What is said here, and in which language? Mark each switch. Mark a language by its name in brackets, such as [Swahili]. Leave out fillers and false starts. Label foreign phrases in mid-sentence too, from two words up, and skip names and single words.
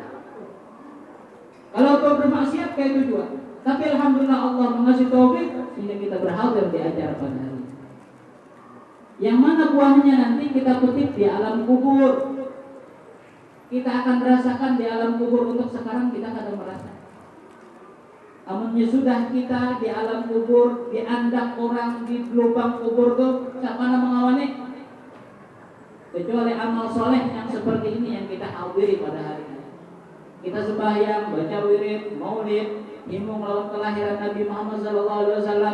[Indonesian] Kalau kau bermaksiat kayak itu juga. Tapi alhamdulillah Allah mengasih taufik sehingga kita berhadir di acara pada hari ini. Yang mana buahnya nanti kita petik di alam kubur. Kita akan merasakan di alam kubur, untuk sekarang kita kadang merasa. [Banjar] Amunnya sudah kita di alam kubur, diandak orang di lubang kubur tuh, siapa nama mengawani? [Indonesian] Kecuali amal soleh yang seperti ini yang kita hadiri pada hari ini. Kita sembahyang, baca wirid, maulid, himung lawan kelahiran Nabi Muhammad SAW.